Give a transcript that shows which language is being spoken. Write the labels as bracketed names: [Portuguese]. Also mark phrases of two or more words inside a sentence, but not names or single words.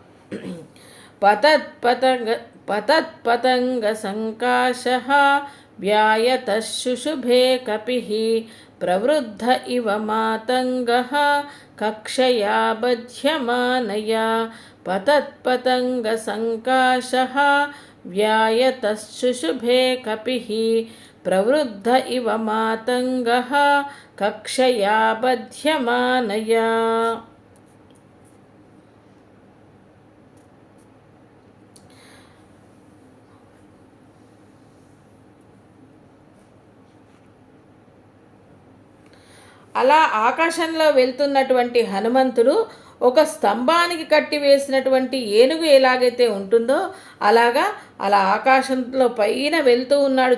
[Sanskrit] पतत्पतङ्गसङ्काशः व्यायतः शुशुभे कपिः प्रवृद्ध इव मातङ्गः कक्षया बध्यमानया पतत्पतङ्गसङ्काशः व्यायतः शुशुभे कपिः प्रवृद्ध इव मातङ्गः कक्षया बध्यमानया। [Telugu] అలా ఆకాశంలో వెళ్తున్నటువంటి హనుమంతుడు ఒక స్తంభానికి కట్టివేసినటువంటి ఏనుగు ఎలాగైతే ఉంటుందో అలా ఆకాశంలో పైన వెళ్తూ ఉన్నాడు.